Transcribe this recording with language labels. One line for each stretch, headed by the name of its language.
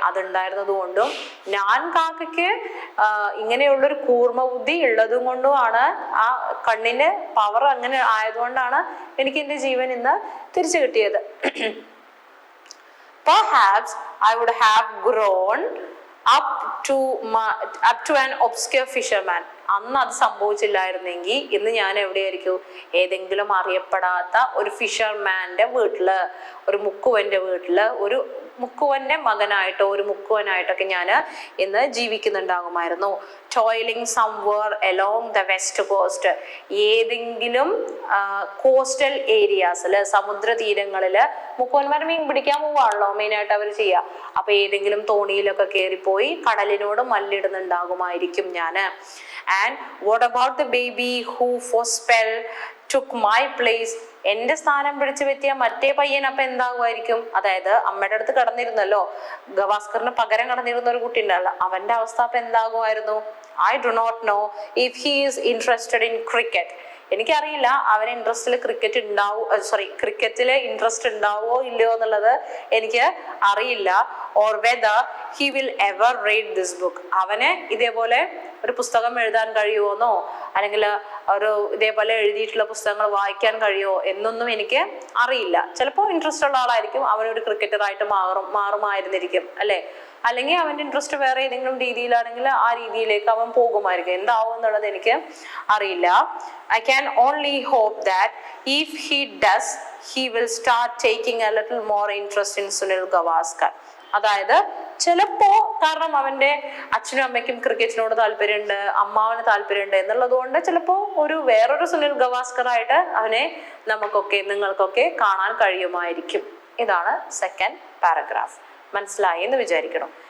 Malayalam: അതുണ്ടായിരുന്നത് കൊണ്ടും ഞാൻ കാക്കയ്ക്ക് ഇങ്ങനെയുള്ളൊരു കൂർമ്മ ബുദ്ധി ഉള്ളതും കൊണ്ടുമാണ്, ആ കണ്ണിന് പവർ അങ്ങനെ ആയതുകൊണ്ടാണ് എനിക്ക് എൻ്റെ ജീവൻ ഇന്ന് തിരിച്ചു കിട്ടിയത്.
English: Perhaps I would have grown up to an obscure fisherman.
Malayalam: അന്ന് അത് സംഭവിച്ചില്ലായിരുന്നെങ്കിൽ ഇന്ന് ഞാൻ എവിടെയായിരിക്കും? ഏതെങ്കിലും അറിയപ്പെടാത്ത ഒരു ഫിഷർമാന്റെ വീട്ടില്, ഒരു മുക്കുവന്റെ വീട്ടില്, ഒരു മുക്കുവന്റെ മകനായിട്ടോ ഒരു മുക്കുവനായിട്ടൊക്കെ ഞാൻ ഇന്ന് ജീവിക്കുന്നുണ്ടാകുമായിരുന്നു.
English: Toiling somewhere along the west coast.
Malayalam: ഏതെങ്കിലും കോസ്റ്റൽ ഏരിയാസിൽ, സമുദ്ര തീരങ്ങളില് മുക്കുവന്മാർ മീൻ പിടിക്കാൻ പോവാണല്ലോ മെയിനായിട്ട് അവർ ചെയ്യുക. അപ്പൊ ഏതെങ്കിലും തോണിയിലൊക്കെ കയറിപ്പോയി കടലിനോട് മല്ലിടുന്നുണ്ടാകുമായിരിക്കും ഞാന്.
English: And what about the baby who for spell took my place?
Malayalam: എന്റെ സ്ഥാനം പിടിച്ചു പറ്റിയ മറ്റേ പയ്യൻ അപ്പൊ എന്താകുമായിരിക്കും? അതായത് അമ്മയുടെ അടുത്ത് കടന്നിരുന്നല്ലോ, ഗവാസ്കറിന് പകരം കടന്നിരുന്ന ഒരു കുട്ടി ഉണ്ടല്ലോ, അവന്റെ അവസ്ഥ അപ്പൊ എന്താകുമായിരുന്നു?
English: I do not know if he is interested in cricket.
Malayalam: എനിക്കറിയില്ല അവന് ഇൻട്രസ്റ്റിൽ ക്രിക്കറ്റില് ഇൻട്രസ്റ്റ് ഉണ്ടാവോ ഇല്ലയോ എന്നുള്ളത് എനിക്ക് അറിയില്ല.
English: Or whether he will ever read this book.
Malayalam: അവന് ഇതേപോലെ ഒരു പുസ്തകം എഴുതാൻ കഴിയുമോന്നോ അല്ലെങ്കിൽ ഒരു ഇതേപോലെ എഴുതിയിട്ടുള്ള പുസ്തകങ്ങൾ വായിക്കാൻ കഴിയുമോ എന്നൊന്നും എനിക്ക് അറിയില്ല. ചിലപ്പോൾ ഇൻട്രസ്റ്റ് ഉള്ള ആളായിരിക്കും, അവനൊരു ക്രിക്കറ്ററായിട്ട് മാറുമായിരുന്നിരിക്കും അല്ലെ. അല്ലെങ്കിൽ അവൻ്റെ ഇൻട്രസ്റ്റ് വേറെ ഏതെങ്കിലും രീതിയിലാണെങ്കിൽ ആ രീതിയിലേക്ക് അവൻ പോകുമായിരിക്കും. എന്താവും എന്നുള്ളത് എനിക്ക് അറിയില്ല.
English: I can only hope that if he does, he will start taking a little more interest in Sunil Gavaskar.
Malayalam: അതായത് ചിലപ്പോ, കാരണം അവന്റെ അച്ഛനും അമ്മയ്ക്കും ക്രിക്കറ്റിനോട് താല്പര്യമുണ്ട്, അമ്മാവന് താല്പര്യമുണ്ട് എന്നുള്ളത് കൊണ്ട് ചിലപ്പോ വേറൊരു സുനിൽ ഗവാസ്കർ ആയിട്ട് അവനെ നിങ്ങൾക്കൊക്കെ കാണാൻ കഴിയുമായിരിക്കും. ഇതാണ് സെക്കൻഡ് പാരഗ്രാഫ്. മനസ്സിലായി എന്ന് വിചാരിക്കണം.